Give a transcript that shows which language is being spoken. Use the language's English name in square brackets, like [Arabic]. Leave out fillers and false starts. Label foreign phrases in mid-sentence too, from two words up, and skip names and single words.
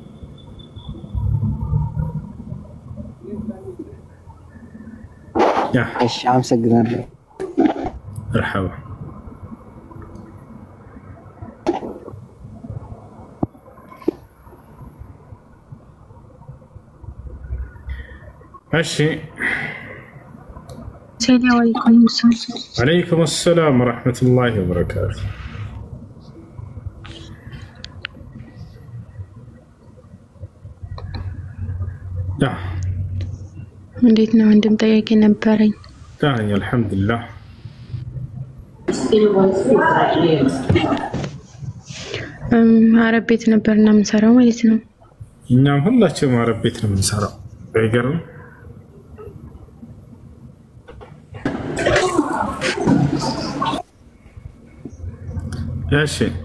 [Amharic] እሺ አመሰግናለሁ። [Arabic] መርሐባ። እሺ عليكم السلام ورحمة الله وبركاته. [Amharic] እንዴት ነው? አንድም ጥያቄ ነበረኝ። [Arabic] الحمد لله. [Amharic] አረብ ቤት ነበርና የምንሰራው ማለት ነው። እኛም ሁላችንም አረብ ቤት ነው የምንሰራው። አይገርም? እሺ